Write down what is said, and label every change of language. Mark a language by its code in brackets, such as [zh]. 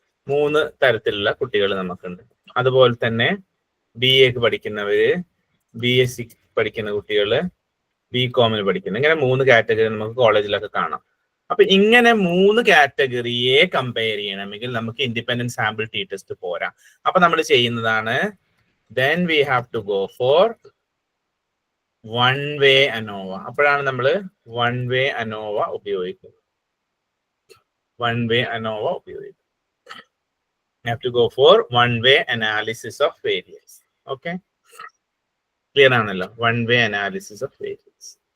[ml] 3 തരത്തിലുള്ള കുട്ടികൾ നമുക്കുണ്ട്. അതുപോലെ തന്നെ BA പഠിക്കുന്നവര്, BSc പഠിക്കുന്ന കുട്ടികള്, BComന് പഠിക്കുന്നത്, ഇങ്ങനെ 3 കാറ്റഗറി നമുക്ക് കോളേജിലൊക്കെ കാണാം. അപ്പൊ ഇങ്ങനെ 3 കാറ്റഗറിയെ കമ്പയർ ചെയ്യണമെങ്കിൽ നമുക്ക് ഇൻഡിപെൻഡന്റ് സാമ്പിൾ ടി ടെസ്റ്റ് പോരാ. അപ്പൊ നമ്മൾ ചെയ്യുന്നതാണ് [en] then we have to go for one way ANOVA. [ml] അപ്പോഴാണ് നമ്മൾ one way ANOVA ഉപയോഗിക്കുന്നത്. [en] one way ANOVA [ml] ഉപയോഗിക്കും. [en] You have to go for one way analysis of variance. Okay, clear [ml] ആണല്ലോ? [en] one way analysis of variance.